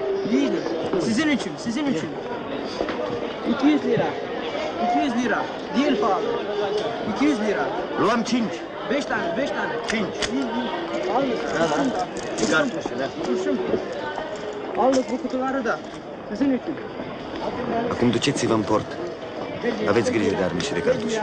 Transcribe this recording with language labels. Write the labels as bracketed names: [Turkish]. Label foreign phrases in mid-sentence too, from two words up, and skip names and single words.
[Turkish] İyidir. Sizin için. 200 lira. 200 lira. Değil pahalı. 200 lira. [Romanian] Luăm 5. [Turkish] 5 tane. 5. Alın. Çıkar turşular. Turşum. Aldık bu kutuları da. Sizin için. [Romanian] Acum duceți-vă în port. Aveți grijă de arme și de cartuși.